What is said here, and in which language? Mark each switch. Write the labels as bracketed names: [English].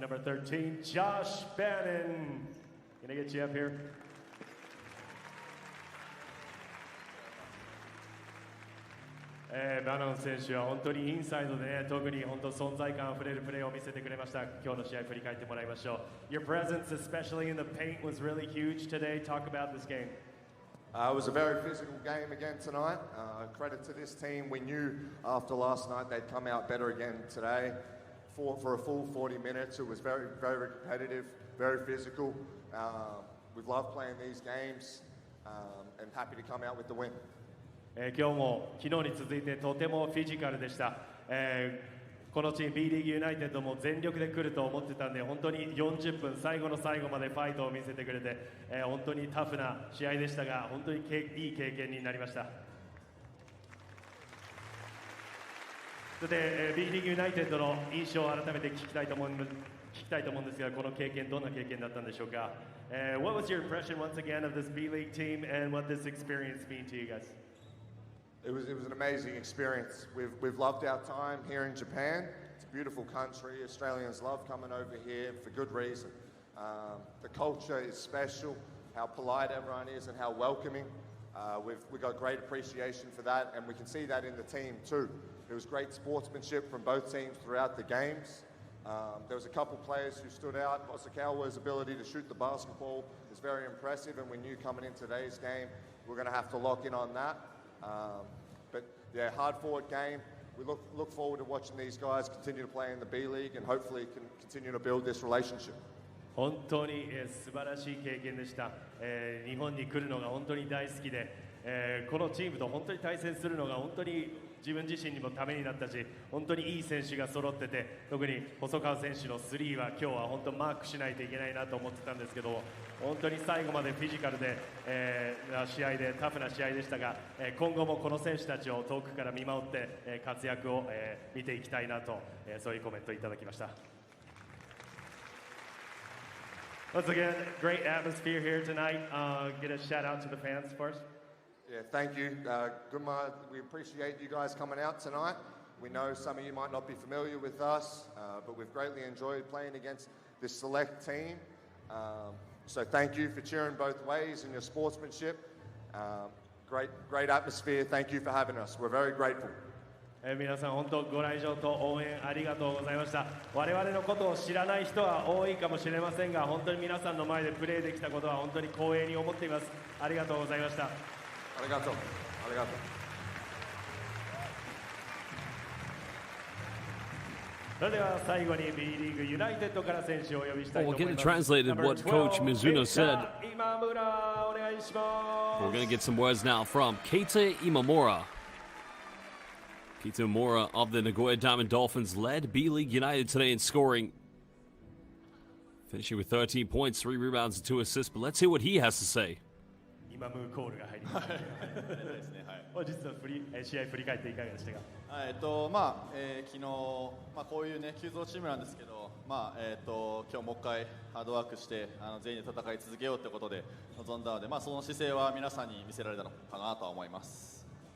[English] Number 13, Josh Bannon. Can I get you up here? [Japanese] バノン選手は本当にインサイドで、ね、特に本当存在感あふれるプレーを見せてくれました。今日の試合振り返ってもらいましょう。 [English] Your presence, especially in the paint, was really huge today. Talk about this game. It was a very physical game again tonight. Credit to this team. We knew after last night they'd come out better again today. For a full 40 minutes, it was very, very competitive, very physical. We've loved playing these games and happy to come out with the win. [Japanese] 今日も昨日に続いてとてもフィジカルでした。このチーム B リーグユナイテッドも全力で来ると思ってたんで、本当に40分最後の最後までファイトを見せてくれて、本当にタフな試合でしたが、本当にいい経験になりました。さて、B リーグユナイテッドの印象を改めて聞きたいと思きたいと思うんですが、この経験どんな経験だったんでしょうか。 [English] What was your impression once again of this B.LEAGUE team and what this experience mean to you guys? It was an amazing experience. We've loved our time here in Japan. It's a beautiful country. Australians love coming over here for good reason. The culture is special, how polite everyone is and how welcoming. We've got great appreciation for that, and we can see that in the team too. There was great sportsmanship from both teams throughout the games. There was a couple players who stood out. Osakawa's ability to shoot the basketball is very impressive, and we knew coming in today's game we're going to have to lock in on that. But yeah, hard-fought game. We look forward to watching these guys continue to play in the B.LEAGUE and hopefully can continue to build this relationship. [Japanese] 本当に素晴らしい経験でした。日本に来るのが本当に大好きで、このチームと本当に対戦するのが本当に自分自身にもためになったし、本当にいい選手が揃ってて、特に細川選手のスリーは今日は本当マークしないといけないなと思ってたんですけど、本当に最後までフィジカルで、試合でタフな試合でしたが、今後もこの選手たちを遠くから見守って、活躍を、見ていきたいなと、そういうコメントをいただきました。 [English] Once again, great atmosphere here tonight. Get a shout out to the fans first. Yeah, thank you. Gunma, we appreciate you guys coming out tonight. We know some of you might not be familiar with us, but we've greatly enjoyed playing against this select team. So thank you for cheering both ways and your sportsmanship. Great atmosphere. Thank you for having us. We're very grateful. [Japanese] 皆さん本当ご来場と応援ありがとうございました。我々のことを知らない人は多いかもしれませんが、本当に皆さんの前でプレーできたことは本当に光栄に思っています。ありがとうございました。ありがとう。ありがとう。それでは最後に B リーグユナイテッドから選手をお呼びしたいと思います。 [English] We'll get it translated what Coach Mizuno said. [Japanese] 今村お願いします。 [English] We're going to get some words now from Keita Imamura. Keita Imamura of the Nagoya Diamond Dolphins led B.LEAGUE United today in scoring, finishing with 13 points, 3 rebounds, and 2 assists. But let's hear what he has to say. [Japanese] 今ムーコールが入りました。本日の試合振り返っていかがでしたか。昨日、こういうね急造チームなんですけど、今日もう一回ハードワークして全員で戦い続けようということで臨んだので、その姿勢は皆さんに見せられたのかなとは思います。